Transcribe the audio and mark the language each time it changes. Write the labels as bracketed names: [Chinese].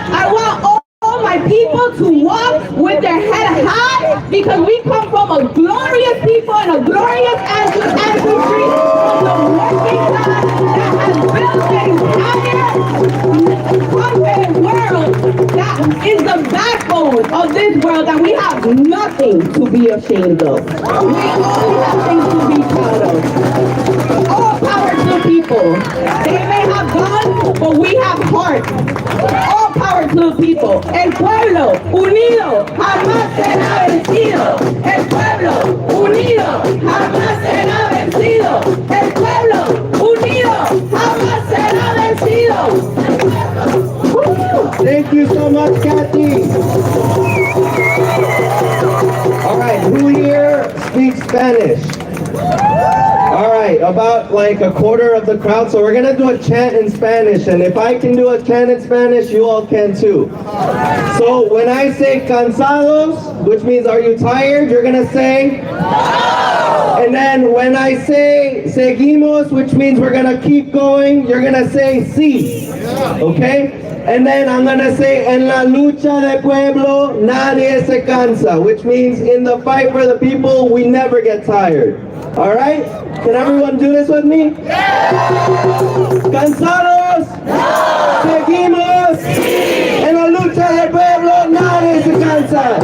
[English] I want all my people to walk with their head high because we come from a glorious people and a glorious ancestry from the working class that has built the entire continent world that is the backbone of this world, that we have nothing to be ashamed of. We only have things to be proud of. All power to the people. They may have guns, but we have hearts. All power to the people. [Spanish] El pueblo unido jamás será vencido. El pueblo unido jamás será vencido. El pueblo unido jamás será vencido. [English] Thank you so much, Kathy. All right, who here speaks Spanish? All right, about like a quarter of the crowd. So we're gonna do a chant in Spanish, and if I can do a chant in Spanish, you all can too. So when I say cansados, which means are you tired, you're gonna say no. And then when I say seguimos, which means we're gonna keep going, you're gonna say sí. Okay? And then I'm gonna say [Spanish] en la lucha de pueblo nadie se cansa, [English] which means in the fight for the people we never get tired. All right? Can everyone do this with me? [Spanish] Cansados? Seguimos. En la lucha del pueblo nadie se cansa.